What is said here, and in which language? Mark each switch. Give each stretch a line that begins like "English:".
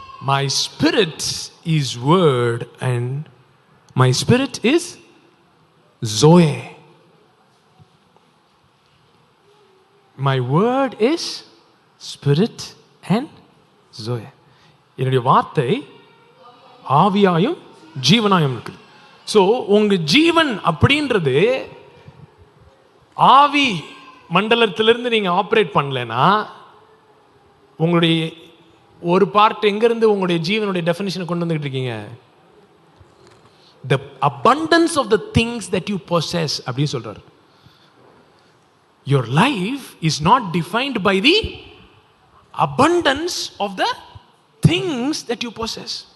English: My spirit is word and my spirit is Zoe. My word is spirit and Zoe.
Tamil: என்னுடைய வார்த்தை ஆவியாயும் ஜீவனாயும் இருக்குது. So உங்க ஜீவன் அப்படின்றது ஆவி மண்டலத்திலிருந்து நீங்க ஆப்ரேட் பண்ணலன்னா, உங்களுடைய ஒரு பார்ட் எங்கிருந்து உங்களுடைய ஜீவனுடைய டெஃபினிஷனை கொண்டு வந்துகிட்டு இருக்கீங்க?
English: The abundance of the things that you possess
Tamil: அப்படி சொல்றாரு.
English: Your life is not defined by the abundance of the things that you possess.